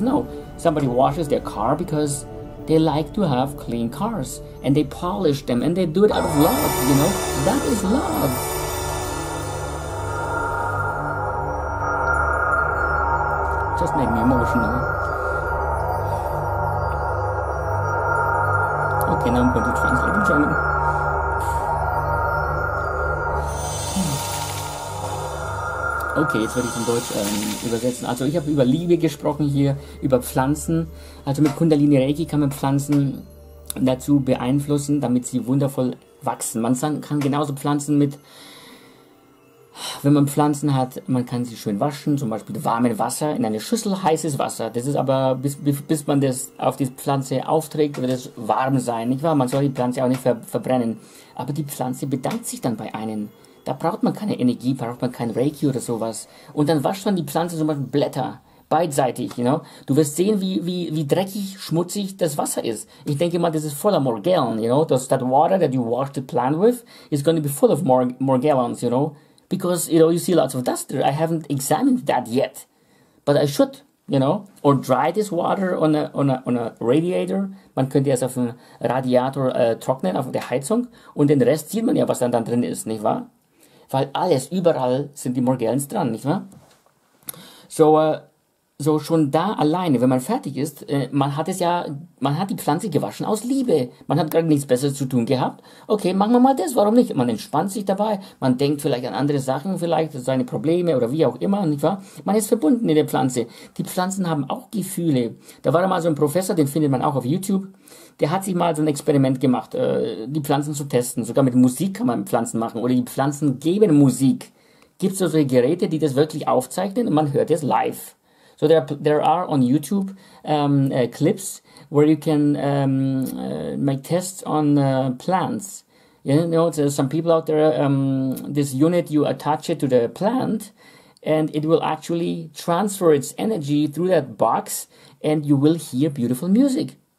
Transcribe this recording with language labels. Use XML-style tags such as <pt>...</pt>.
<en>No, somebody washes their car because they like to have clean cars, and they polish them, and they do it out of love, That is love. Just make me emotional. Okay, now I'm going to translate in German.</en> <de>Okay, jetzt werde ich in Deutsch übersetzen. Also ich habe über Liebe gesprochen hier, über Pflanzen. Also mit Kundalini Reiki kann man Pflanzen dazu beeinflussen, damit sie wundervoll wachsen. Man kann genauso Pflanzen wenn man Pflanzen hat, man kann sie schön waschen, zum Beispiel warmes Wasser in eine Schüssel, heißes Wasser. Das ist aber, bis man das auf die Pflanze aufträgt, wird es warm sein, nicht wahr? Man soll die Pflanze auch nicht verbrennen. Aber die Pflanze bedankt sich dann bei einem. Da braucht man keine Energie, braucht man kein Reiki oder sowas. Und dann wascht man die Pflanze zum Beispiel Blätter, beidseitig, Du wirst sehen, wie dreckig, schmutzig das Wasser ist. Ich denke mal, das ist voller Morgellen,</de> <en>That water that you wash the plant with is going to be full of morgellons, Because, you see lots of dust there. I haven't examined that yet. But I should, Or dry this water on a radiator.</en> <de>Man könnte es auf dem Radiator trocknen, auf der Heizung. Und den Rest sieht man ja, was dann drin ist, nicht wahr? Weil überall sind die Morgellons dran, nicht wahr? So schon da alleine, wenn man fertig ist, man hat die Pflanze gewaschen aus Liebe. Man hat gerade nichts Besseres zu tun gehabt. Okay, machen wir mal das, warum nicht? Man entspannt sich dabei, man denkt vielleicht an andere Sachen, vielleicht seine Probleme oder wie auch immer, nicht wahr? Man ist verbunden in der Pflanze. Die Pflanzen haben auch Gefühle. Da war mal so ein Professor, den findet man auch auf YouTube, der hat sich mal so ein Experiment gemacht, die Pflanzen zu testen. Sogar mit Musik kann man Pflanzen machen, oder die Pflanzen geben Musik. Gibt es so solche Geräte, die das wirklich aufzeichnen und man hört es live.</de> <en>So there are on YouTube clips where you can make tests on plants. There's some people out there, this unit, you attach it to the plant and it will actually transfer its energy through that box and you will hear beautiful music.</en>